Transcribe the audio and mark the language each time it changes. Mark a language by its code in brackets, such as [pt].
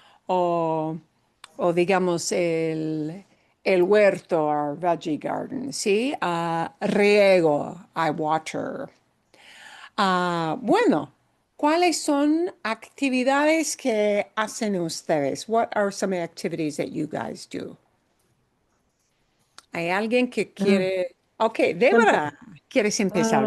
[es] O, o digamos el huerto, [en] our veggie garden, [es] ¿sí? Riego, [en] I water. [es] Bueno, ¿cuáles son actividades que hacen ustedes? [en] What are some activities that you guys do? [es] ¿Hay alguien que quiere? Ok, Débora, ¿quieres empezar?